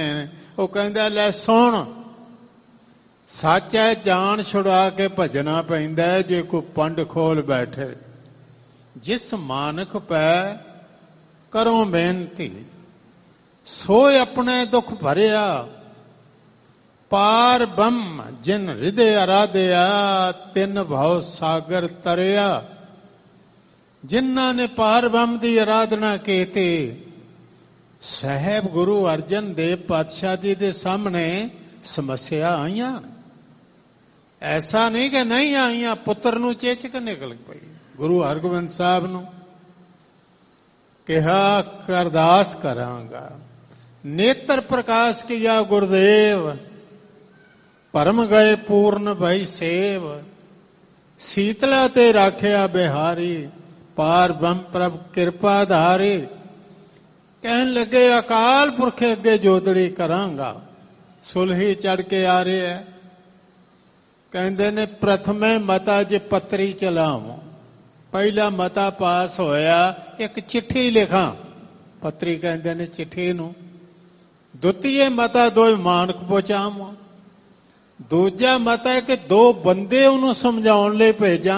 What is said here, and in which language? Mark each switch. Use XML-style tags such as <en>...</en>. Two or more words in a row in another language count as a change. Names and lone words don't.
<pa>ਵੋ ਕਹੰਦਾ ਲੈ ਸੁਣ, ਸੱਚ ਹੈ ਜਾਨ ਛੁੜਾ ਕੇ ਭਜਨਾ ਪੈਂਦਾ ਜੇ ਕੋਈ ਪੰਡ ਖੋਲ ਬੈਠੇ। ਜਿਸ ਮਾਨਕ ਪੈ ਕਰੋ ਬੇਨਤੀ, ਸੋਏ ਅਪਨੇ ਦੁਖ ਭਰਿਆ। ਪਾਰ ਬ੍ਰਹਮ ਜਿਨ ਹਿਰਦੈ ਆਰਾਧਿਆ, ਤਿਨ ਭਵ ਸਾਗਰ ਤਰਿਆ।</pa> <hi>जिन्हां ने पार ब्रह्म की आराधना की थी, साहब गुरु अर्जन देव पातशाह जी के सामने समस्या आईयां।</hi> <pa>ਐਸਾ ਨਹੀਂ ਕਿ ਨਹੀਂ ਆਈਆਂ, ਪੁੱਤਰ ਨੂੰ ਚੇਚਕ ਨਿਕਲ ਪਈ। ਗੁਰੂ ਹਰਗੋਬਿੰਦ ਸਾਹਬ ਨੂੰ ਕਹਾ ਅਰਦਾਸ ਕਰਾਂਗਾ। ਨੇਤ੍ਰ ਪ੍ਰਕਾਸ਼ ਕੀਆ ਗੁਰਦੇਵ, ਪਰਮ ਗਏ ਪੂਰਣ ਭਈ ਸੇਵ। ਸ਼ੀਤਲਾ ਤੇ ਰਾਖਿਆ ਬਿਹਾਰੀ, ਪਾਰ ਬ੍ਰਹਮ ਪ੍ਰਭ ਕਿਰਪਾ ਧਾਰੀ। ਕਹਨ ਲਗੇ ਅਕਾਲ ਪੁਰਖੇ ਅਗੇ ਜੋਤੜੀ ਕਰਾਂਗਾ।</pa> <hi>सुलही चढ़ के आ रहे है,</hi> <pa>ਕਹਿੰਦੇ ਨੇ ਪ੍ਰਥਮੇ ਮਤਾ ਜੇ ਪੱਤਰੀ ਚਲਾਵਾਂ, ਪਹਿਲਾ ਮਤਾ ਪਾਸ ਹੋਇਆ ਇੱਕ ਚਿੱਠੀ ਲਿਖਾਂ, ਪੱਤਰੀ ਕਹਿੰਦੇ ਨੇ ਚਿੱਠੀ ਨੂੰ। ਦੁਤੀਏ ਮਤਾ ਦੋ ਮਾਨਕ ਪਹੁੰਚਾਵਾਂ, ਦੂਜਾ ਮਤਾ ਹੈ ਕਿ ਦੋ ਬੰਦੇ ਉਹਨੂੰ ਸਮਝਾਉਣ ਲਈ ਭੇਜਾਂ।</pa>